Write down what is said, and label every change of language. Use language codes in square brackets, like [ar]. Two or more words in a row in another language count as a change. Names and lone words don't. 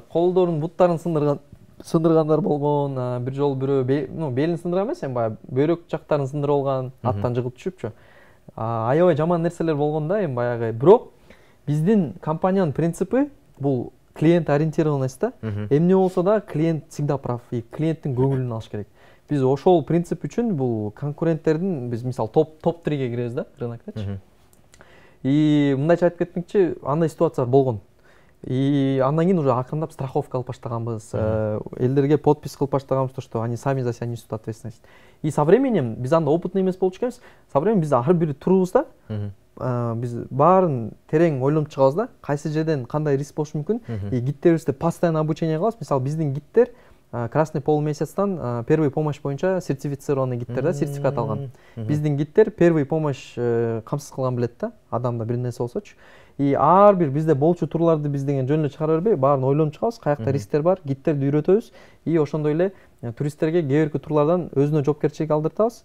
[ky] Колдорун, буттарын сындыргандар болгон, бир жолу бирөө белин сындырган эмес, эми баягы бөйрөк жактарын сындырып алган, аттан жыгып түшүпчү. Аябай жаман нерселер болгон да, эми баягы. Бирок биздин компаниянын принципи бул [ru] клиент ориентированность [ky] да. Эмне болсо да [ru] клиент всегда прав, [ky] клиенттин көңүлүн алыш керек. Биз ошол принцип үчүн бул конкуренттердин биз мисалы топ 3-ге киребиз да, рынокточу. Мындайча айтып кетмекчи, андай ситуациялар болгон. Андан кийин уже акырындап страховка алып баштаганбыз, элдерге подпись кылып баштаганбыз, [ru] что они сами за себя несут ответственность. Со временем [ky] биз анда опытный эмес болчу экенбиз. [ru] Со временем [ky] биз ар бир турубузда биз баарын терең ойлонуп чыгабыз да, кайсы жерден кандай риск болушу мүмкүн. Гидтерибизди [ru] постоянно обучение [ky] кылабыз. Мисалы биздин гидтер Красный полумесяцтан [ru] первый помощь [ky] боюнча сертифицированный гидтер да, сертификат алган. Биздин гидтер [ru] первый помощь [ky] камсыз кылган билет да, адамда бир нерсе болсочу. Ар бир бизде болчу турларды биз деген жөн эле чыгара бербей, баарын ойлонуп чыгабыз, каякта рисктер бар, гидтерди үйрөтөбүз. Ошондой эле туристтерге кээ бирки турлардан өзүнө жоопкерчилик алдыртабыз.